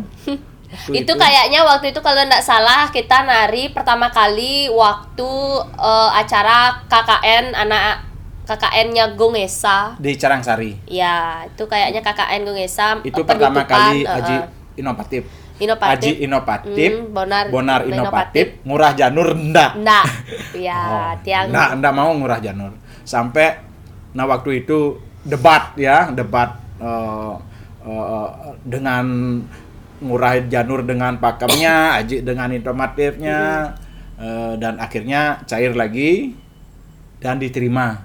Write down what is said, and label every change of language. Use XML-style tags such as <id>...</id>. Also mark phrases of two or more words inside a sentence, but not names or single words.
<id>Itu kayaknya waktu itu kalau enggak salah kita nari pertama kali waktu acara KKN-nya Gongesa di Carangsari. Ya, itu kayaknya KKN Gongesa. Itu pertama kali Haji inovatif. Haji inovatif, Bonar inovatif, Ngurah Janur ndak. Ya, Tiang. Ndak mau Ngurah Janur. Sampai waktu itu debat dengan Ngurah Janur dengan pakemnya, Aji dengan inovatifnya, dan akhirnya cair lagi dan diterima.</id>